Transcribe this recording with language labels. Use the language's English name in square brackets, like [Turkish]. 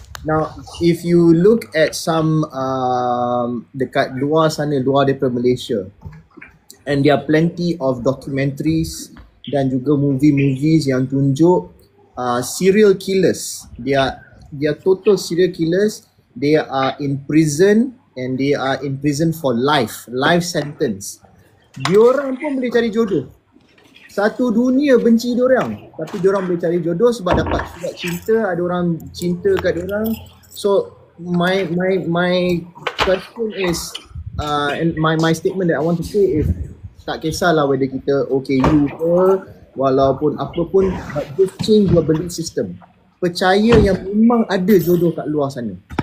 [English] Now, if you look at some [Malay] dekat luar sana, luar daripada Malaysia, [English] and there are plenty of documentaries [Malay] dan juga [English] movies [Malay] yang tunjuk [English] serial killers. They are total serial killers. They are in prison and they are in prison for life sentence. [Malay] Diorang pun boleh cari jodoh. Satu dunia benci diorang, tapi diorang boleh cari jodoh sebab dapat surat cinta, ada orang cinta kat diorang. [English] So my question is and my statement that I want to say is, [Malay] tak kisahlah [English] whether [Malay] kita OKU ke, walaupun apa pun, [English] but just change your belief system. [Malay] Percaya yang memang ada jodoh kat luar sana.